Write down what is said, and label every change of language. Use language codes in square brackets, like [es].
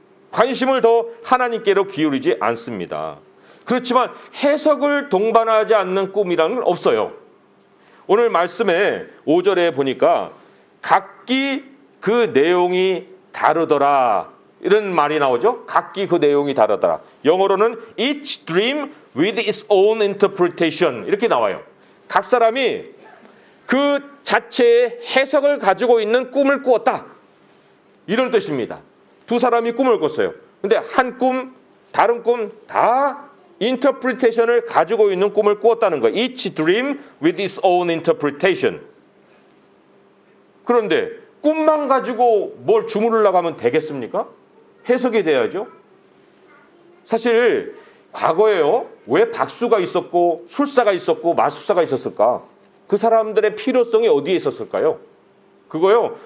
[ko] 관심을 더 하나님께로 기울이지 않습니다. 그렇지만 해석을 동반하지 않는 꿈이라는 건 없어요. 오늘 말씀에 5절에 보니까 각기 그 내용이 다르더라 이런 말이 나오죠. 각기 그 내용이 다르더라. 영어로는 [en] each dream with its own interpretation [ko] 이렇게 나와요. 각 사람이 그 자체의 해석을 가지고 있는 꿈을 꾸었다 이런 뜻입니다. 두 사람이 꿈을 꿨어요. 근데 한 꿈, 다른 꿈 다 인터프리테이션을 가지고 있는 꿈을 꾸었다는 거예요. [en] Each dream with its own interpretation. [ko] 그런데 꿈만 가지고 뭘 주무르려고 하면 되겠습니까? 해석이 돼야죠. 사실 과거에요. 왜 박수가 있었고 술사가 있었고 마술사가 있었을까? 그 사람들의 필요성이 어디에 있었을까요? 그거요.